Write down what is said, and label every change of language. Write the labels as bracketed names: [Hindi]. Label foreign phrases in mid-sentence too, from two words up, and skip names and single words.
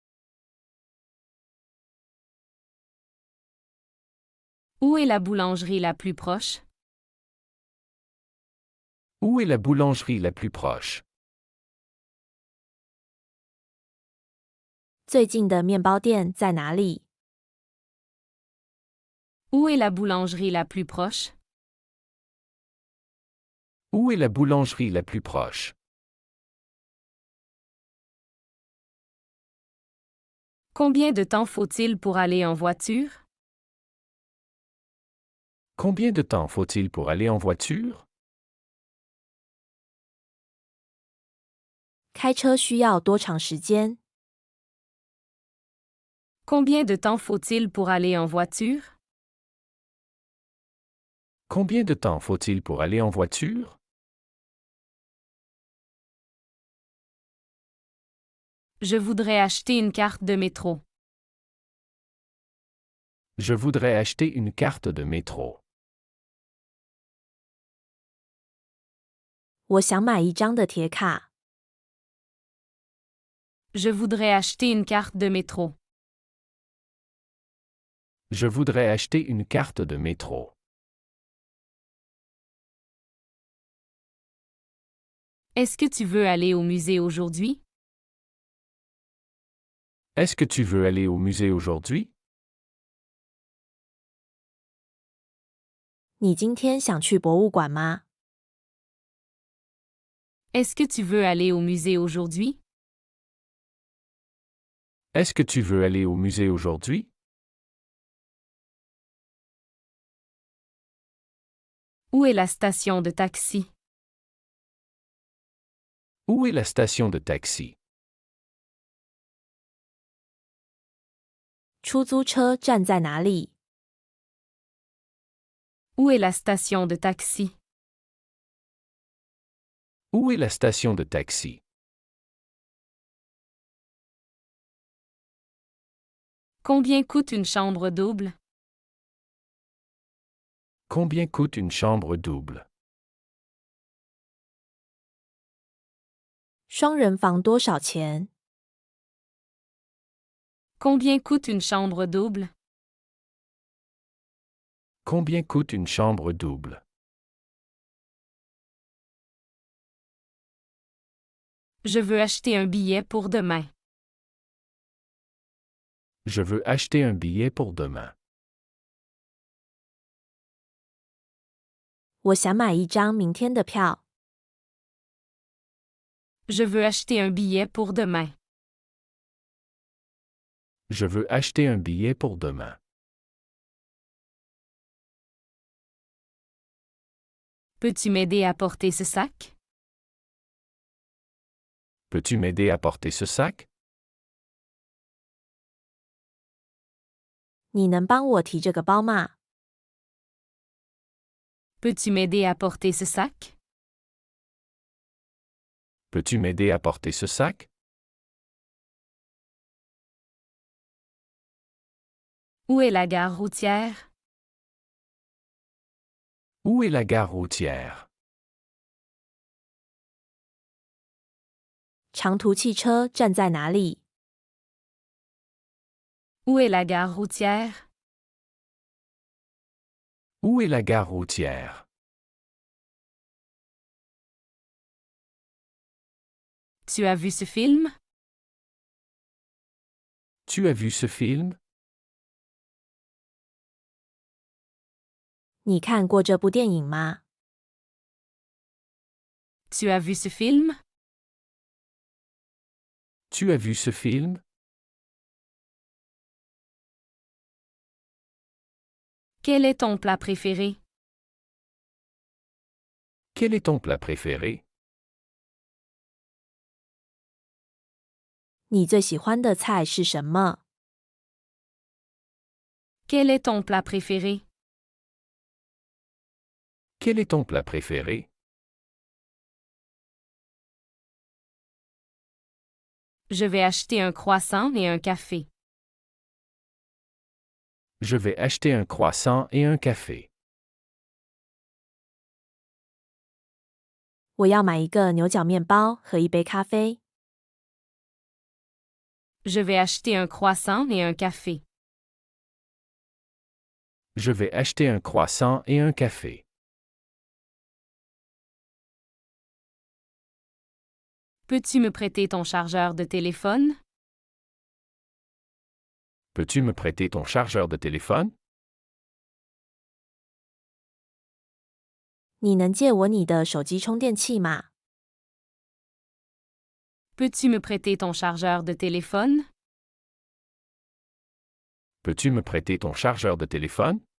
[French] Où est la boulangerie la plus proche? Où est la boulangerie la plus proche? [Chinese] 最近的面包店在哪里？ [French] Où est la boulangerie la plus proche? Où est la boulangerie la plus proche? Combien de temps faut-il pour aller en voiture? Combien de temps faut-il pour aller en voiture? [Chinese] 开车需要多长时间？ [French] Combien de temps faut-il pour aller en voiture? Combien de temps faut-il pour aller en voiture? Je voudrais acheter une carte de métro. Je voudrais acheter une carte de métro. [Chinese] 我想买一张的铁卡。 [French] Je voudrais acheter une carte de métro. Je voudrais acheter une carte de métro. Est-ce que tu veux aller au musée aujourd'hui? Est-ce que tu veux aller au musée aujourd'hui? [Chinese] 你今天想去博物馆吗？ [French] Est-ce que tu veux aller au musée aujourd'hui? Est-ce que tu veux aller au musée aujourd'hui? Où est la station de taxi? Où est la station de taxi? [Chinese] 出租车站在哪里？ [French] Où est la station de taxi? Où est la station de taxi? Combien coûte une chambre double? Combien coûte une chambre double? [Chinese] 双人房多少钱？ [French] Combien coûte une chambre double? Combien coûte une chambre double? Je veux acheter un billet pour demain. Je veux acheter un billet pour demain. [Chinese] 我想买一张明天的票。 [French] Je veux acheter un billet pour demain. Je veux acheter un billet pour demain. Peux-tu m'aider à porter ce sac? Peux-tu m'aider à porter ce sac? [Chinese] 你能帮我提这个包吗？ [French] Peux-tu m'aider à porter ce sac? Peux-tu m'aider à porter ce sac? Où est la gare routière? Où est la gare routière? [Chinese] 长途汽车站在哪里？ [French] Où est la gare routière? Où est la gare routière? Tu as vu ce film? Tu as vu ce film? [Chinese] 你看过这部电影吗？ [French] Tu as vu ce film? Tu as vu ce film? Quel est ton plat préféré? Quel est ton plat préféré? [Chinese] 你最喜欢的菜是什么？ [French] Quel est ton plat préféré? Quel est ton plat préféré? Je vais acheter un croissant et un café. Je vais acheter un croissant et un café. [Chinese] 我要买一个牛角面包和一杯咖啡。 [French] Je vais acheter un croissant et un café. Je vais acheter un croissant et un café. Peux-tu me prêter ton chargeur de téléphone? Peux-tu me prêter ton chargeur de téléphone? [Chinese] 你能借我你的手机充电器吗？ [French] Peux-tu me prêter ton chargeur de téléphone? Peux-tu me prêter ton chargeur de téléphone?